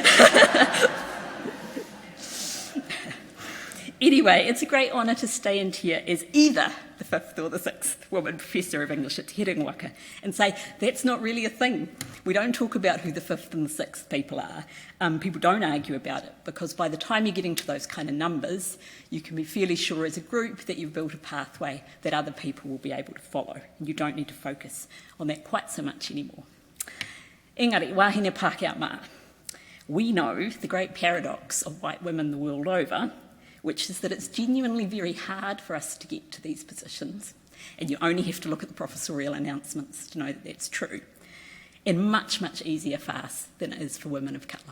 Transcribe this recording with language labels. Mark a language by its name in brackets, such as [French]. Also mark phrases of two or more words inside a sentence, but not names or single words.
[English] Anyway, it's a great honour to stand here as either the fifth or the sixth woman professor of English at Te Waka and say that's not really a thing. We don't talk about who the fifth and the sixth people are. People don't argue about it because by the time you're getting to those kind of numbers, you can be fairly sure as a group that you've built a pathway that other people will be able to follow. And you don't need to focus on that quite so much anymore. [Māori] Engari, wahine Pākehā mā. [English] We know the great paradox of white women the world over. which is that it's genuinely very hard for us to get to these positions, and you only have to look at the professorial announcements to know that that's true, and much, much easier for us than it is for women of colour.